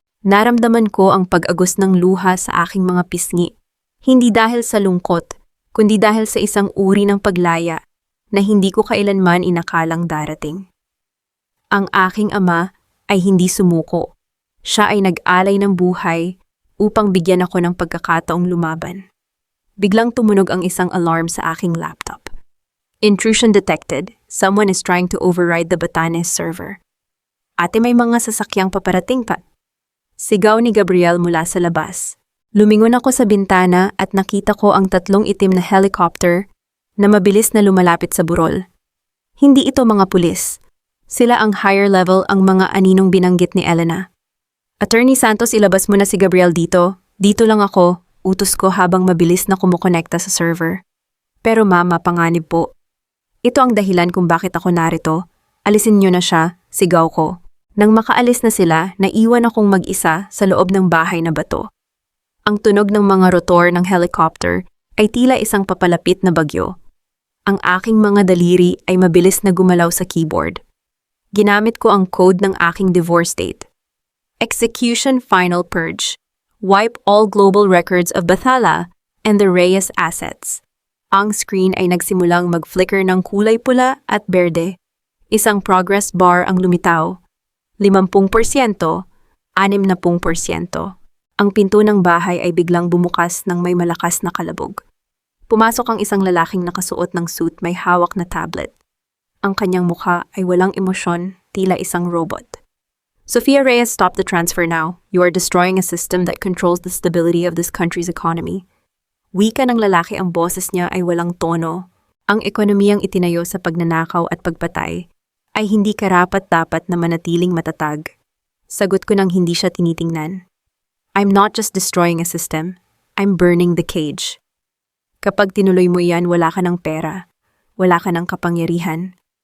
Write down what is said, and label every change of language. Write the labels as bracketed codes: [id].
[tl] Naramdaman ko ang pag-agos ng luha sa aking mga pisngi, hindi dahil sa lungkot, kundi dahil sa isang uri ng paglaya na hindi ko kailanman inakalang darating. Ang aking ama ay hindi sumuko. Siya ay nag-alay ng buhay upang bigyan ako ng pagkakataong lumaban. Biglang tumunog ang isang alarm sa aking laptop. [en] Intrusion detected. Someone is trying to override the Batanes server. [tl] Ate, may mga sasakyang paparating pa. Sigaw ni Gabriel mula sa labas. Lumingon ako sa bintana at nakita ko ang 3 itim na helicopter na mabilis na lumalapit sa burol. Hindi ito mga pulis. Sila ang higher level, ang mga aninong binanggit ni Elena. Attorney Santos, ilabas mo na si Gabriel dito. Dito lang ako, utos ko habang mabilis na kumukonekta sa server. Pero mama, panganib po. Ito ang dahilan kung bakit ako narito. Alisin niyo na siya, sigaw ko. Nang makaalis na sila, naiwan akong mag-isa sa loob ng bahay na bato. Ang tunog ng mga rotor ng helicopter ay tila isang papalapit na bagyo. Ang aking mga daliri ay mabilis na gumalaw sa keyboard. Ginamit ko ang code ng aking divorce date. [en] Execution Final Purge. Wipe all global records of Bathala and the Reyes assets. [tl] Ang screen ay nagsimulang mag-flicker ng kulay pula at berde. Isang progress bar ang lumitaw. 50%, 60%. Ang pinto ng bahay ay biglang bumukas ng may malakas na kalabog. Pumasok ang isang lalaking nakasuot ng suit, may hawak na tablet. Ang kanyang mukha ay walang emosyon, tila isang robot. [en] Sofia Reyes, stop the transfer now. You are destroying a system that controls the stability of this country's economy. [tl] Wika ng lalaki, ang boses niya ay walang tono. Ang ekonomiyang itinayo sa pagnanakaw at pagpatay ay hindi karapat-dapat na manatiling matatag. Sagot ko nang hindi siya tinitingnan. [en] I'm not just destroying a system, I'm burning the cage. [tl] Kapag tinuloy mo yan, wala ka ng pera, wala ka ng kapangyarihan.